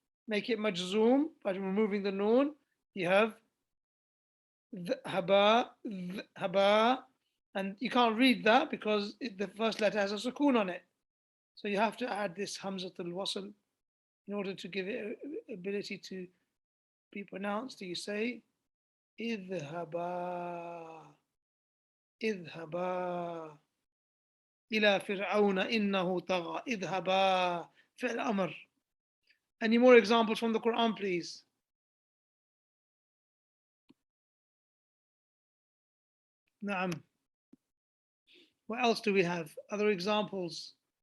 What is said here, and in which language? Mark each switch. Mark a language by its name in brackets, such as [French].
[English] Make it مجزوم by removing the noon. You have ذهبا ذهبا, and you can't read that because the first letter has a sukoon on it. So you have to add this hamzatul wasl in order to give it ability to be pronounced. You say [Arabic] اذهبا اذهبا إلى فرعون إنه طغى. اذهبا فعل أمر. [English] Any more examples from the Quran, please? نعم. What else do we have? Other examples?